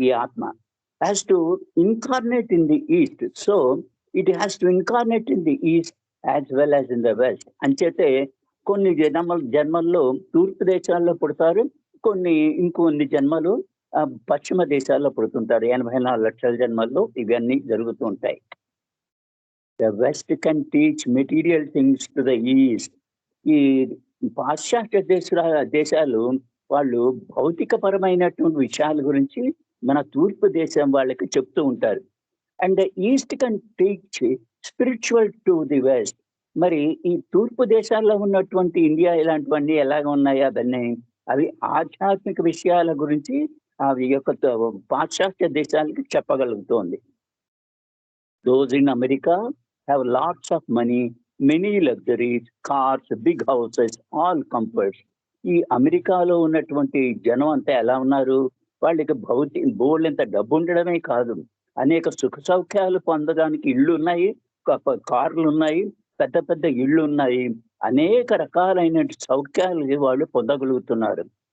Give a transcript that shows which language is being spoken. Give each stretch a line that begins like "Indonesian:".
Telugu: ఈ ఆత్మ
English: has to incarnate in the east, so it has to incarnate in the east as well as in the west.
Telugu: అంచేతే కొన్ని జన్మల్లో తూర్పు దేశాల్లో పుడతారు, ఇంకొన్ని జన్మలు పశ్చిమ దేశాల్లో పుడుతుంటారు. 84 లక్షల జన్మల్లో ఇవన్నీ జరుగుతూ ఉంటాయి.
English: The west can teach material things to the east.
Telugu: ఈ పాశ్చాత్య దేశాలు వాళ్ళు భౌతికపరమైనటువంటి విషయాల గురించి మన తూర్పు దేశం వాళ్ళకి చెప్తూ ఉంటారు.
English: And the east can teach spiritual to the west.
Telugu: మరి ఈ తూర్పు దేశాల్లో ఉన్నటువంటి ఇండియా ఇలాంటివన్నీ ఎలాగ ఉన్నాయి అవన్నీ, అవి ఆధ్యాత్మిక విషయాల గురించి అవి యొక్క పాశ్చాత్య దేశాలకి చెప్పగలుగుతోంది.
English: Those in America have lots of money, many luxuries, cars, big houses, all comforts.
Telugu: ఈ అమెరికాలో ఉన్నటువంటి జనం అంతా ఎలా ఉన్నారు? వాళ్ళకి బోలెడంత డబ్బు ఉండడమే కాదు, అనేక సుఖ సౌఖ్యాలు పొందడానికి ఇళ్ళున్నాయి, కార్లున్నాయి, పెద్ద పెద్ద ఇళ్ళున్నాయి. అనేక రకాలైన సౌఖ్యాలు వాళ్ళు పొందగలుగుతున్నారు.